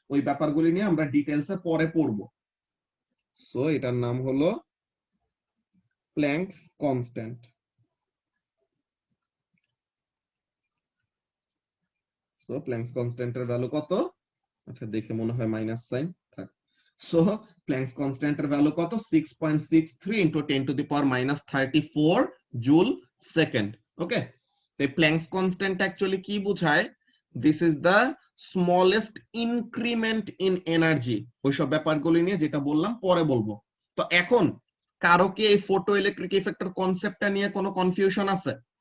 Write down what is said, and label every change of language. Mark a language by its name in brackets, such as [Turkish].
[Bangla] ওই ব্যাপারগুলি নিয়ে আমরা ডিটেইলসে পরে পড়বো। সো এটার নাম হলো planks constant. So planks কনস্ট্যান্টের value কত? আচ্ছা দেখে মনে হয় মাইনাস সাইন থাক। সো প্ল্যাঙ্কস কনস্ট্যান্টের ভ্যালু কত? [English] 6.63 into 10 to the power minus 34 joule second. [Bangla] ওকে, এই প্ল্যাঙ্কস কনস্ট্যান্ট অ্যাকচুয়ালি কি বোঝায়? [English] This is the smallest increment in energy. [Bangla] ওইসব ব্যাপারগুলি নিয়ে যেটা বললাম পরে বলবো। তো এখন কারো কি এই ফটো ইলেকট্রিক ইফেক্টের কনসেপ্টটা নিয়ে কোনো কনফিউশন আছে?